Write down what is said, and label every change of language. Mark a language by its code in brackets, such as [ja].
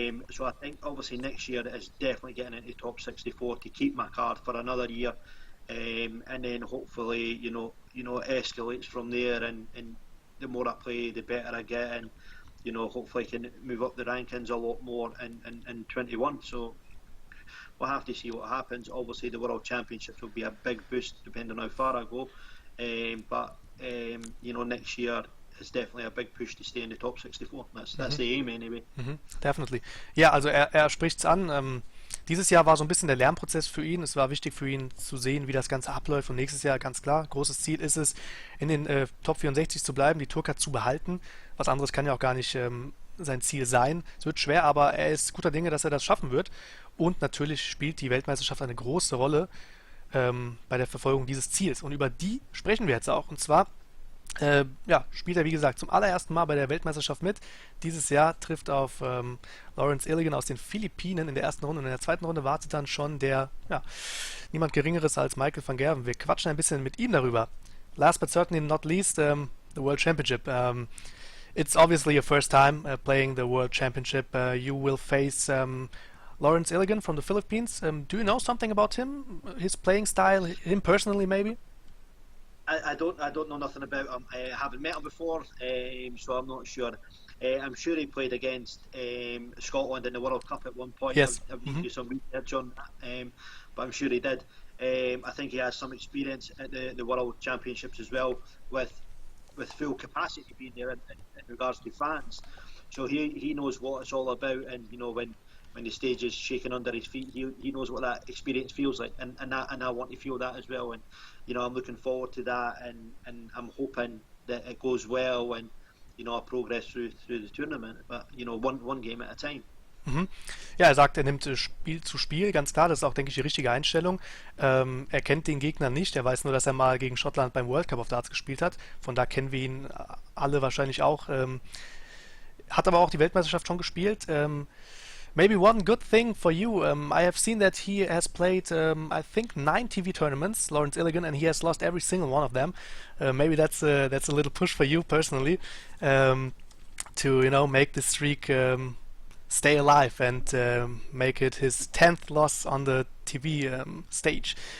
[en] So I think obviously next year is definitely getting into top 64 to keep my card for another year, and then hopefully it escalates from there, and the more I play, the better I get, and hopefully I can move up the rankings a lot more in 21. So we'll have to see what happens. Obviously, the World Championships will be a big boost depending on how far I go. But next year is definitely a big push to stay in the top 64. That's the aim anyway. Mhm, definitely. [de] Ja, also er spricht es an. Dieses Jahr war so ein bisschen der Lernprozess für ihn. Es war wichtig für ihn zu sehen, wie das Ganze abläuft. Und nächstes Jahr, ganz klar, großes Ziel ist es, in den Top 64 zu bleiben, die Tourcard zu behalten. Was anderes kann ja auch gar nicht sein Ziel sein. Es wird schwer, aber er ist guter Dinge, dass er das schaffen wird. Und natürlich spielt die Weltmeisterschaft eine große Rolle bei der Verfolgung dieses Ziels. Und über die sprechen wir jetzt auch. Und zwar spielt er, wie gesagt, zum allerersten Mal bei der Weltmeisterschaft mit. Dieses Jahr trifft auf Lawrence Illigan aus den Philippinen in der ersten Runde. Und in der zweiten Runde wartet dann schon niemand Geringeres als Michael van Gerwen. Wir quatschen ein bisschen mit ihm darüber. [en] Last but certainly not least, the World Championship. It's obviously your first time playing the World Championship. You will face Lawrence Illigan from the Philippines. Do you know something about him? His playing style? Him personally, maybe? I don't know nothing about him. I haven't met him before, so I'm not sure. I'm sure he played against Scotland in the World Cup at one point. Yes. I've do some research on that, but I'm sure he did. I think he has some experience at the World Championships as well, with full capacity being there in regards to fans. So he knows what it's all about, and when the stage is shaking under his feet, he knows what that experience feels like, and I want to feel that as well. And I'm looking forward to that, and I'm hoping that it goes well, and I progress through the tournament. But one game at a time. Mhm. [de] Ja, er sagt, er nimmt Spiel zu Spiel, ganz klar, das ist auch, denke ich, die richtige Einstellung. Er kennt den Gegner nicht, er weiß nur, dass er mal gegen Schottland beim World Cup auf Darts gespielt hat. Von da kennen wir ihn alle wahrscheinlich auch. Hat aber auch die Weltmeisterschaft schon gespielt. [en] Maybe one good thing for you, I have seen that he has played, I think, 9 TV tournaments, Lawrence Illigan, and he has lost every single one of them. Maybe that's a little push for you personally, to make this streak stay alive and make it his 10th loss on the TV stage.